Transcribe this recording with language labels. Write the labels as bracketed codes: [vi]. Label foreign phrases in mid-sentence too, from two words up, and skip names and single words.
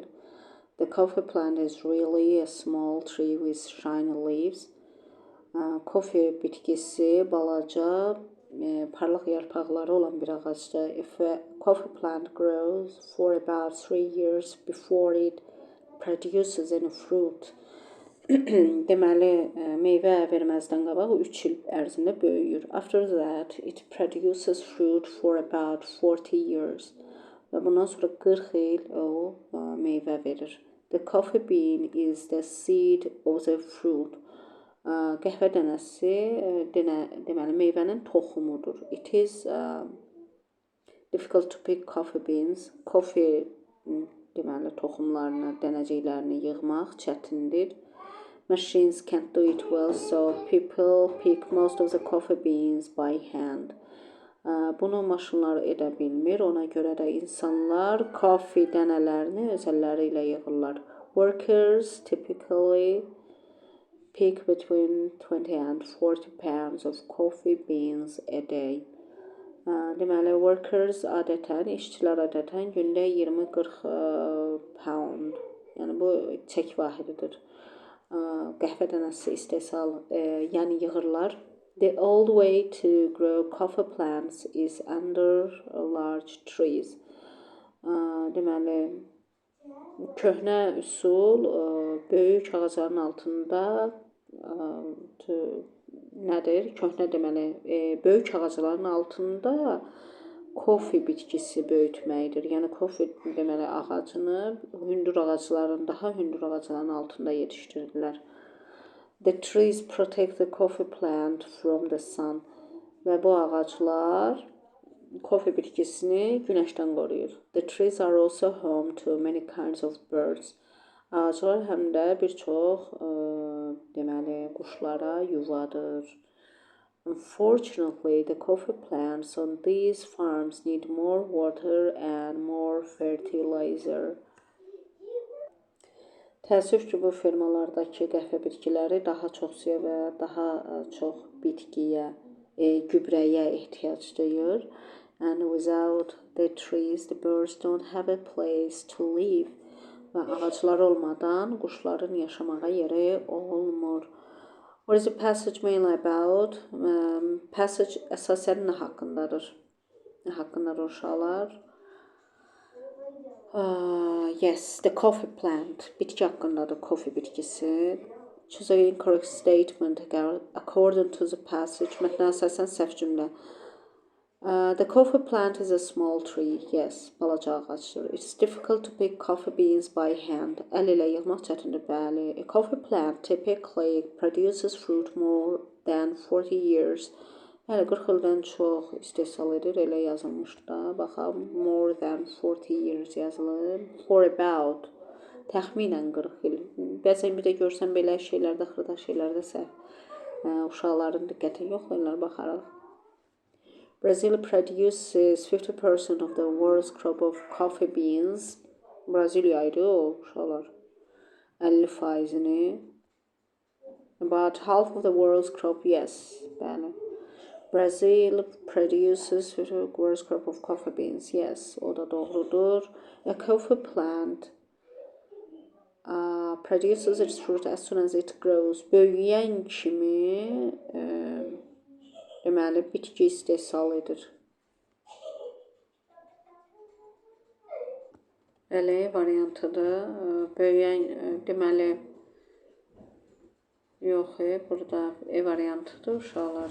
[en] The coffee plant is really a small tree with shiny leaves. [az] Kofe bitkisi balaca, parlaq yarpaqları olan bir ağacdır. [en] If a coffee plant grows for about 3 years before it produces any fruit. [az] Deməli, meyvə verməzdən qabaq 3 il ərzində böyüyür. [en] After that, it produces fruit for about 40 years. [az] Və bundan sonra 40 il o meyvə verir. [en] The coffee bean is the seed of the fruit. [az] Qəhvə dənəsi deməli meyvənin toxumudur. [en] It is difficult to pick coffee beans. [az] Kofe deməli toxumlarını, dənəciklərini yığmaq çətindir. [en] Machines can't do it well, so people pick most of the coffee beans by hand. [az] Bunu maşınlar edə bilmir, ona görə də insanlar kofe dənələrini öz əlləri ilə yığırlar. [en] Workers typically pick between 20 and 40 pounds of coffee beans a day. [az] Deməli, workers adətən, işçilər adətən gündə 20-40 pound, yəni bu çək vahididir. Qəhvə dənəsi istehsal, yəni yığırlar. [en] The old way to grow coffee plants is under large trees. [az] Deməli, köhnə üsul böyük ağacların altında nədir? Köhnə deməli, böyük ağacların altında kofe bitkisi böyütməkdir. Yəni kofe deməli ağacını daha hündür ağacların altında yetişdirirlər. [en] The trees protect the coffee plant from the sun. [az] Və bu ağaclar kofe bitkisini günəşdən qoruyur. [en] The trees are also home to many kinds of birds. [az] Ağaclar həm də bir çox deməli quşlara yuvadır. [en] Unfortunately, the coffee plants on these farms need more water and more fertilizer. [az] Təəssüf ki, bu fermalardakı qəhvə bitkiləri daha çox suya və daha çox bitkiyə, gübrəyə ehtiyac duyur. [en] And without the trees, the birds don't have a place to live. [az] Və ağaclar olmadan quşların yaşamağa yeri olmur. [en] What is the passage mainly about? [az] Passage əsasən nə haqqındadır? Nə haqqındadır uşaqlar? [en] Yes, the coffee plant. [az] Bitki haqqındadır, kofe bitkisi. [en] Choose an incorrect statement according to the passage. [az] Mətnə əsasən səhv cümlə. [en] The coffee plant is a small tree. [az] Yes, balaca ağacdır. [en] It's difficult to pick coffee beans by hand. [az] Əl ilə yığmaq çətindir, bəli. [en] A coffee plant typically produces fruit more than 40 years. [az] Bəli, 40 ildən çox istehsal edir, elə yazılmışdı da. Baxaq, [en] more than 40 years [az] yazılır. [en] For about, [az] təxminən 40 il. Bəzən bir də görsən belə şeylərdə, xırda şeylərdə səhv uşaqların diqqətini yoxlayırlar, baxaraq. [en] Brazil produces 50% of the world's crop of coffee beans. [az] Brazilya'ydı o uşaqlar. 50%'ni. [en] About half of the world's crop, yes. [az] Bəli. [en] Brazil produces 50% of the world's crop of coffee beans. [az] Yes, o da doğrudur. [en] A coffee plant produces its fruit as soon as it grows. [az] Böyüyən kimi deməli bitki istehsal edir. Bəli, variantıdır. Böyüyən deməli yox, burada variantıdır uşaqlar.